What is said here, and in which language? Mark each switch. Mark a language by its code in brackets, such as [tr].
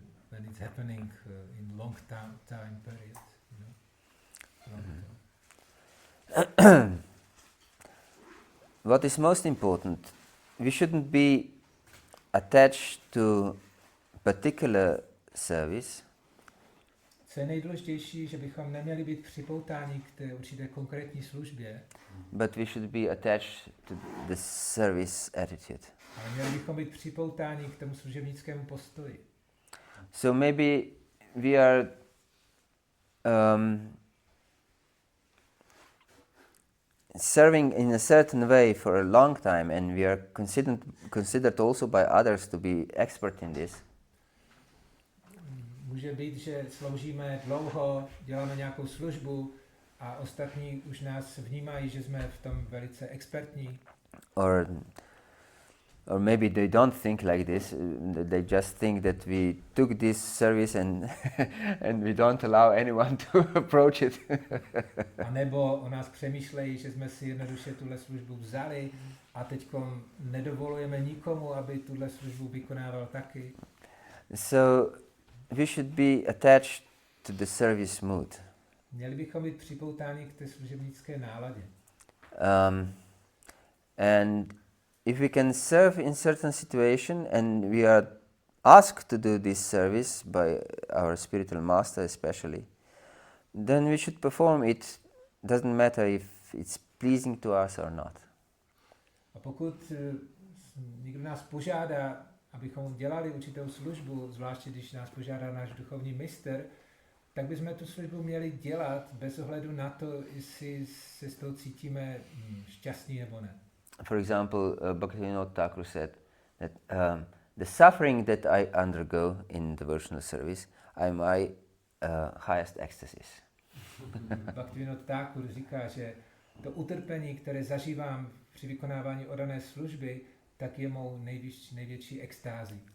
[en] When it's happening in long time period, you know? What is most important, we shouldn't be attached to particular service. [cs] Co je nejdůležitější, že bychom neměli být připoutáni k té určité konkrétní službě, [en] but we should be attached to the service attitude. [cs] ale měli bychom být připoutáni k tomu služebnickému postoji. [en] So maybe we are serving in a certain way for a long time and we are considered also by others to be expert in this. [cs] Může být, že sloužíme dlouho, děláme nějakou službu a ostatní už nás vnímají, že jsme v tom velice expertní. [en] Or maybe they don't think like this, they just think that we took this service and and we don't allow anyone to approach it. [cs] A nebo o nás přemýšlejí, že jsme si jednoduše tuhle službu vzali a teďkom nedovolujeme nikomu, aby tuhle službu vykonával taky. [en] So we should be attached to the service mood. [cs] Měli bychom být připoutáni k té služebnické náladě. [en] And if we can serve in certain situation and we are asked to do this service by our spiritual master especially, then we should perform it. Doesn't matter if it's pleasing to us or not. [cs] A pokud někdo nás požádá, abychom dělali určitou službu, zvláště když nás požádá náš duchovní mistr, tak bychom tu službu měli dělat bez ohledu na to, jestli se s tou cítíme šťastní nebo ne. [en] For example, Bhagavata-dharma said that the suffering that I undergo in devotional service are my highest ecstasies. [cs] Bhagavata-dharma říká, že to utrpení, které zažívám při vykonávání oddané služby, tak je mou největší extází.